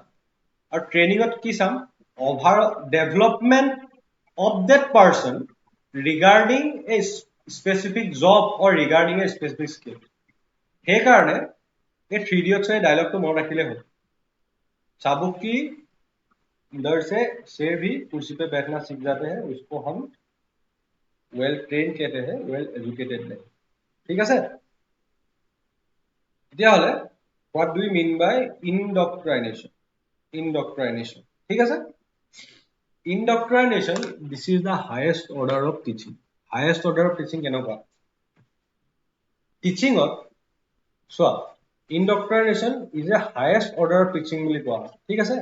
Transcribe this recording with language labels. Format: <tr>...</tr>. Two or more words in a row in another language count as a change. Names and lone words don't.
<as>আৰু ট্ৰেইনিঙত কি চাম?</as> <en>Overall development of that person regarding a specific job or regarding a specific skill.</en> <as>সেইকাৰণে এই 3 ইডিয়টছৰ ডায়লগটো মনত ৰাখিলে হ'ল।</as> <hi>चाबुक की डर से शेर भी कुर्सी पे बैठना सीख जाते हैं, उसको हम</hi> <en>well train</en> <hi>कहते हैं,</hi> <en>well educated</en> <hi>नहीं।</hi> <as>ঠিক আছে?</as> <en>তেতিয়াহ'লে what do you mean by indoctrination?</en> <as>ইনডক্ট্ৰাইনেশ্যন, ঠিক আছে?</as> <en>Indoctrination, this is the highest order of teaching. highest order of teaching কেনেকুৱা?</en> <as>টিচিঙত চোৱা,</as> <en>indoctrination is a highest order of teaching</en> <as>বুলি কোৱা হয়, ঠিক আছে?</as>